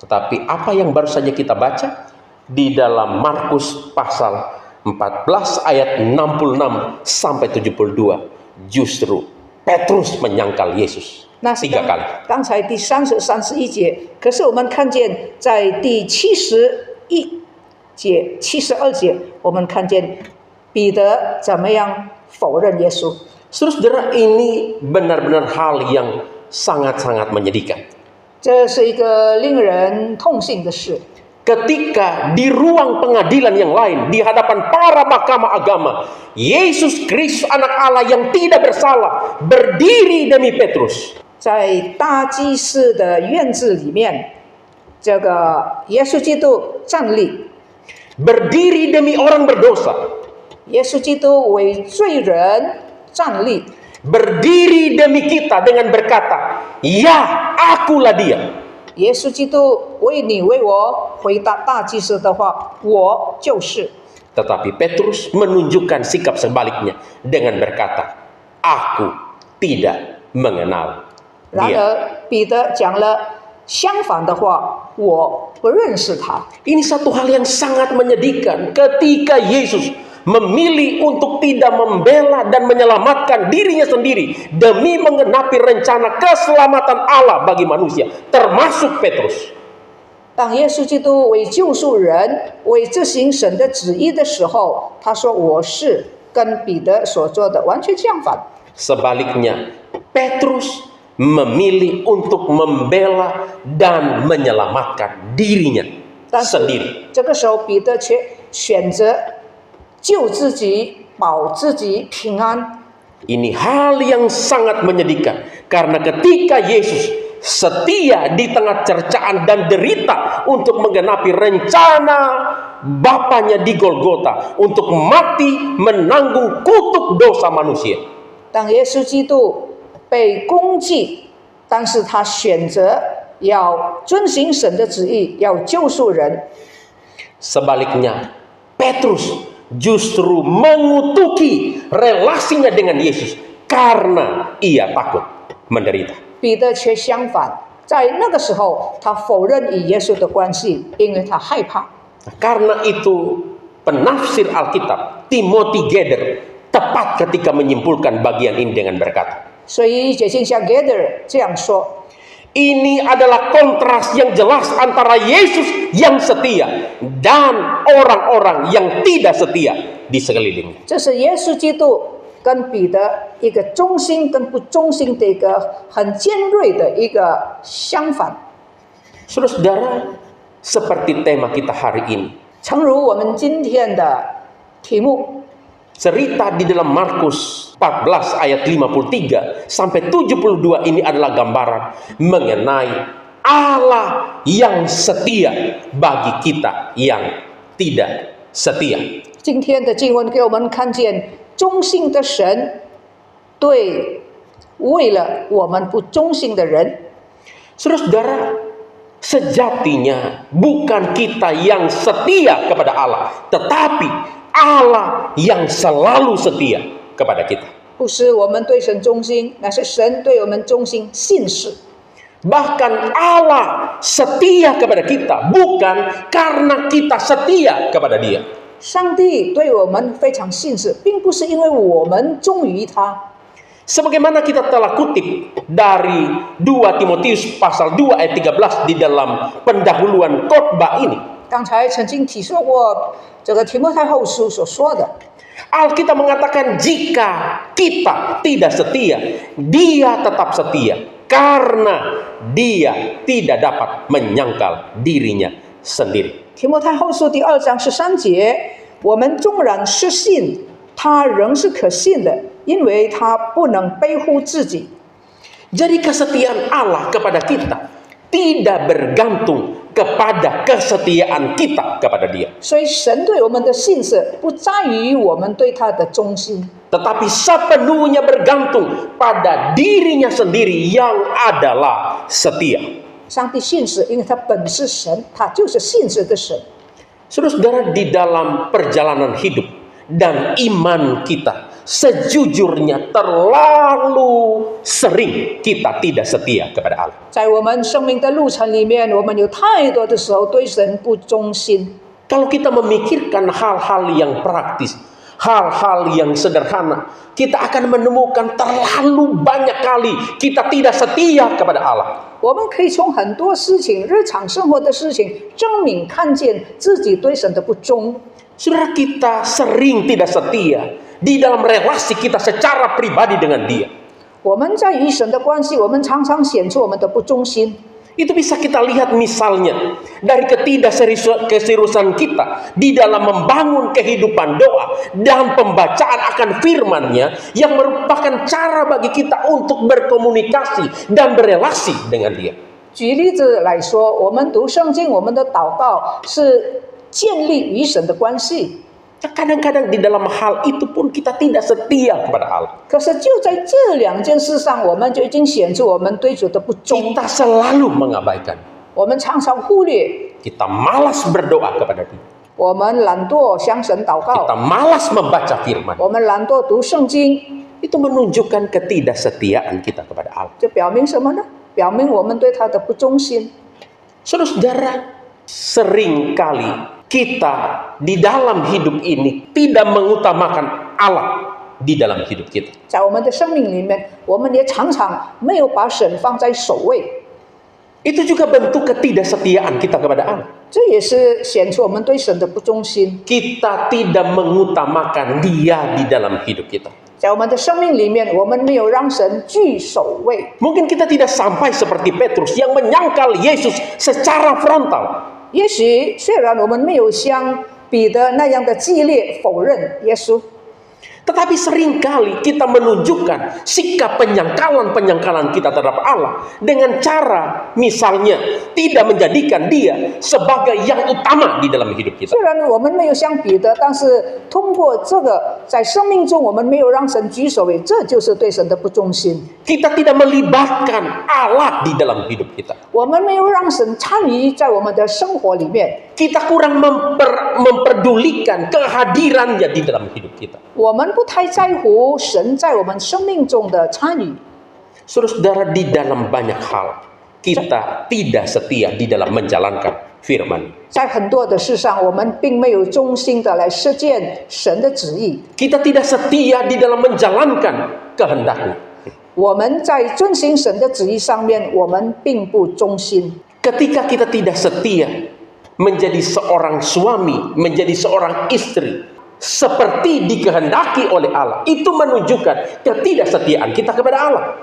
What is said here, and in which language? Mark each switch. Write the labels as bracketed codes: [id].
[id] Tetapi apa yang baru saja kita baca di dalam Markus pasal 14 ayat 66 sampai 72, justru Petrus menyangkal Yesus [zh] 那是 [id] 3 kali. [zh] 刚才第30、31节，可是我们看见在第71节、72节，我们看见彼得怎么样否认耶稣。 [id] Saudara, ini benar-benar hal yang sangat-sangat menyedihkan. [zh] 这是一个令人痛心的事。 [id] Ketika di ruang pengadilan yang lain, di hadapan para mahkamah agama, Yesus Kristus anak Allah yang tidak bersalah berdiri demi Petrus. [zh] 在大祭司的院子里面，这个耶稣基督站立， [id] Berdiri demi orang berdosa. [zh] 耶稣基督为罪人站立， [id] Berdiri demi kita dengan berkata, ya, akulah dia. [zh] 耶稣基督为你为我回答大祭司的话，我就是。 [id] Tetapi Petrus menunjukkan sikap sebaliknya dengan berkata, aku tidak mengenal [zh] 然 [id] dia. [zh] 而彼得讲了相反的话，我不认识他。 [id] Ini satu hal yang sangat menyedihkan ketika Yesus memilih untuk tidak membela dan menyelamatkan dirinya sendiri demi menggenapi rencana keselamatan Allah bagi manusia, termasuk Petrus. [zh] 当耶稣基督为救赎人、为执行神的旨意的时候，他说：“我是跟彼得所做的完全相反。” [id] Sebaliknya, Petrus memilih untuk membela dan menyelamatkan dirinya [zh] 但是 [id] sendiri. [zh] 这个时候，彼得却选择救自己、保自己平安。 [id] Ini hal yang sangat menyedihkan karena ketika Yesus setia di tengah cercaan dan derita untuk menggenapi rencana Bapaknya di Golgota untuk mati menanggung kutuk dosa manusia. [zh] 当耶稣基督被攻击，但是他选择要遵行神的旨意，要救赎人。 [id] Sebaliknya, Petrus justru mengutuki relasinya dengan Yesus karena ia takut menderita. [zh] 彼得却相反，在那个时候，他否认与耶稣的关系，因为他害怕。 [id] Karena itu penafsir Alkitab Timothy Geder tepat ketika menyimpulkan bagian ini dengan berkata, [zh] 所以解经家 Gather 这样说： [id] ini adalah kontras yang jelas antara Yesus yang setia dan orang-orang yang tidak setia di sekelilingnya. [zh] 这是耶稣基督跟彼得一个忠心跟不忠心的一个很尖锐的一个相反。 [id] Saudara-saudara, seperti tema kita hari ini, [zh] 诚如我们今天的题目， [id] cerita di dalam Markus 14 ayat 53 sampai 72 ini adalah gambaran mengenai Allah yang setia bagi kita yang tidak setia. [zh] 今天的经文给我们看见忠心的神对为了我们不忠心的人。 [id] Saudara-saudara, sejatinya bukan kita yang setia kepada Allah, tetapi Allah yang selalu setia kepada kita. [zh] 不是我们对神忠心，乃是神对我们忠心信实。 [id] Bahkan Allah setia kepada kita bukan karena kita setia kepada Dia. [zh] 上帝对我们非常信实，并不是因为我们忠于他。 [id] Sebagaimana kita telah kutip dari 2 Timotius pasal 2 ayat 13 di dalam pendahuluan khotbah ini. [zh] 刚才曾经提说过这个提摩太后书所说的， [id] Alkitab mengatakan jika kita tidak setia, Dia tetap setia karena Dia tidak dapat menyangkal dirinya sendiri. [zh] 提摩太后书第2章13节，我们纵然失信，他仍是可信的，因为他不能背负自己。 [id] Jadi kesetiaan Allah kepada kita tidak bergantung kepada kesetiaan kita kepada Dia. [zh] 所以神对我们的信实不在于我们对他的忠心， [id] Tetapi sepenuhnya bergantung pada dirinya sendiri yang adalah setia. [zh] 上帝信实，因为他本是神，他就是信实的神。 [id] Saudara-saudara, di dalam perjalanan hidup dan iman kita, sejujurnya terlalu sering kita tidak setia kepada Allah. [zh] 在我们生命的路程里面，我们有太多的时候对神不忠心。 [id] Kalau kita memikirkan hal-hal yang praktis, hal-hal yang sederhana, kita akan menemukan terlalu banyak kali kita tidak setia kepada Allah. [zh] 我们可以从很多事情、日常生活的事情证明看见自己对神的不忠。 [id] Saudara, kita sering tidak setia di dalam relasi kita secara pribadi dengan Dia. [zh] 我们在与神的关系，我们常常显出我们的不忠心。 [id] Itu bisa kita lihat misalnya dari ketidakseriusan kita di dalam membangun kehidupan doa dan pembacaan akan firman-Nya yang merupakan cara bagi kita untuk berkomunikasi dan berelasi dengan Dia. [zh] 举例子来说，我们读圣经，我们的祷告是建立与神的关系。 [id] Kadang-kadang di dalam hal itu pun kita tidak setia kepada Allah. [zh] 可是就在这两件事上，我们就已经显出我们对主的不忠。 [id] Kita selalu mengabaikan. [zh] 我们常常忽略， [id] Kita malas berdoa kepada Dia. [zh] 我们懒惰向神祷 [id] Kita [zh] 告， [id] malas membaca firman. [zh] 我们懒惰读圣经， [id] Itu menunjukkan ketidaksetiaan kita kepada Allah. [zh] 这表明什么呢？表明我们对他的不忠心。 [id] Saudara-saudara, seringkali kita di dalam hidup ini tidak mengutamakan Allah di dalam hidup kita. [zh] 在我们的生命里面，我们也常常没有把神放在首位。 [id] Itu juga bentuk ketidaksetiaan kita kepada Allah. [zh] 这也是显出我们对神的不忠心。 [id] Kita tidak mengutamakan Dia di dalam hidup kita. [zh] 在我们的生命里面，我们没有让神居首位。 [id] Mungkin kita tidak sampai seperti Petrus yang menyangkal Yesus secara frontal. [zh] 也许虽然我们没有像彼得那样的激烈否认耶稣， [id] Tetapi seringkali kita menunjukkan sikap penyangkalan-penyangkalan kita terhadap Allah dengan cara misalnya tidak menjadikan Dia sebagai yang utama di dalam hidup kita. [zh] 虽然我们没有像彼得，但是通过这个，在生命中我们没有让神居首位，这就是对神的不忠心。 [id] Kita tidak melibatkan Allah di dalam hidup kita. [zh] 我们没有让神参与在我们的生活里面， [id] Kita kurang memperdulikan kehadirannya di dalam hidup kita. [zh] 我们不太在乎神在我们生命中的参与。 [id] Saudara-saudara, di dalam banyak hal kita tidak setia di dalam menjalankan firman. [zh] 在很多的事上，我们并没有忠心的来实践神的旨意。 [id] Kita tidak setia di dalam menjalankan kehendaknya. [zh] 我们在遵行神的旨意上面，我们并不忠心。 [id] Ketika kita tidak setia menjadi seorang suami, menjadi seorang istri, seperti dikehendaki oleh Allah, itu menunjukkan ketidaksetiaan kita kepada Allah.